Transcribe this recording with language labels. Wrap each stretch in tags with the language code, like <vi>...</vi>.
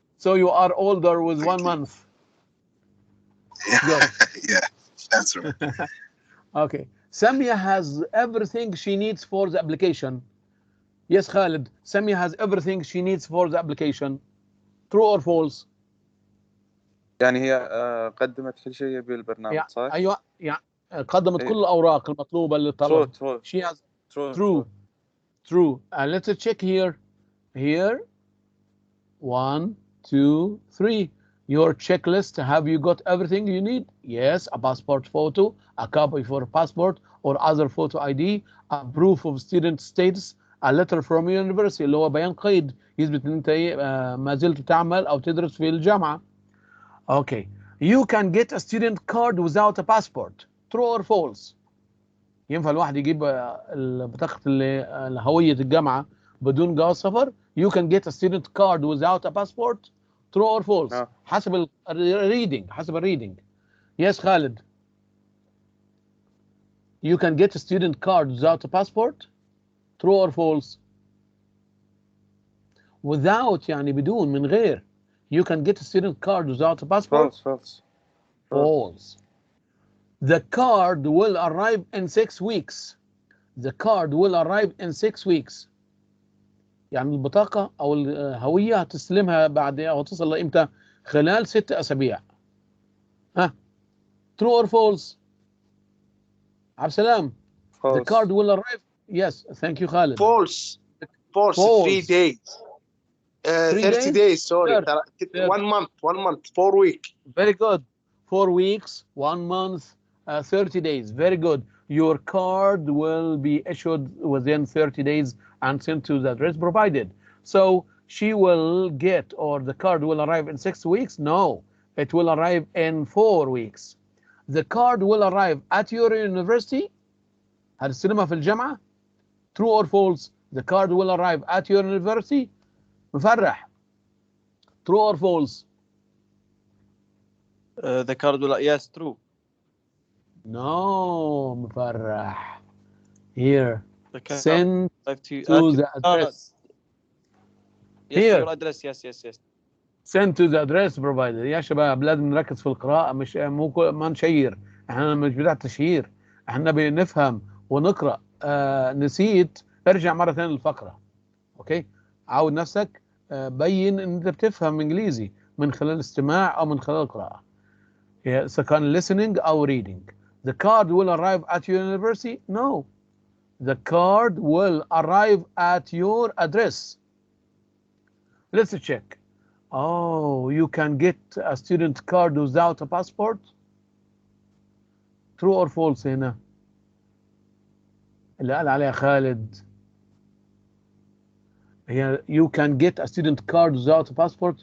<en>So you are older with 1 month. Yeah. Good. Yeah, that's right. Okay. Samia has everything she needs for the application. Yes, Khalid. Samia has everything she needs for the application. True or false?</en> <ar>يعني هي قدمت كل شيء بالبرنامج صح؟ أيوة يعني قدمت كل الأوراق المطلوبة للطلب.</ar> <en>True. She has true. Let's check here. Here. 1, 2, 3. Your checklist. Have you got everything you need? Yes. A passport photo, a copy for passport or other photo ID, a proof of student status, a letter from university</en> <ar>اللي هو بيان قيد يثبت ان انت ما زلت تعمل او تدرس في الجامعة.</ar> <en>Okay. You can get a student card without a passport. True or false?</en> <ar>ينفع الواحد يجيب بطاقة هوية الجامعة بدون جواز سفر؟</ar> <en>You can get a student card without a passport. True or false? No.</en> <ar>حسب الريدنج.</ar> <en>Yes, Khalid. You can get a student card without a passport. True or false?</en> <ar>Without يعني بدون من غير.</ar> <en>You can get a student card without a passport. False. The card will arrive in 6 weeks. The card will arrive in 6 weeks.</en> <ar>يعني البطاقة أو الهوية هتستلمها بعد أو تصل إمتى؟ خلال 6 أسابيع.</ar> <en>ها؟ True or false? عبد السلام. The card will arrive. Yes. Thank you, Khalid. False. 3 days. 30 days. Sorry. 1 month. 4 weeks. Very good. 4 weeks, 1 month, 30 days. Very good. Your card will be issued within 30 days and sent to the address provided. So she will get, or the card will arrive in 6 weeks? No, it will arrive in 4 weeks. The card will arrive at your university.</en> <ar>هتستلمها في الجامعة.</ar> <en>True or false? The card will arrive at your university. مفرح. True or false? The card will, yes, true. No, مفرح. Here. Send to the address. Yes, Here. your address. Yes. Send to the address provided.</en> <ar>يا شباب لازم نركز في القراءة، مش ما نشير. احنا مش بتاع تشهير، احنا بنفهم ونقرأ. نسيت، ارجع مرة ثانية للفقرة. اوكي؟ عود نفسك، بين ان انت بتفهم انجليزي من خلال الاستماع او من خلال القراءة. إذا كان listening أو reading.</ar> <en>The card will arrive at your university? No. The card will arrive at your address. Let's check. Oh, you can get a student card without a passport? True or false</en> <ar>هنا؟ اللي قال عليها خالد. هي</ar> <en>you can get a student card without a passport.</en>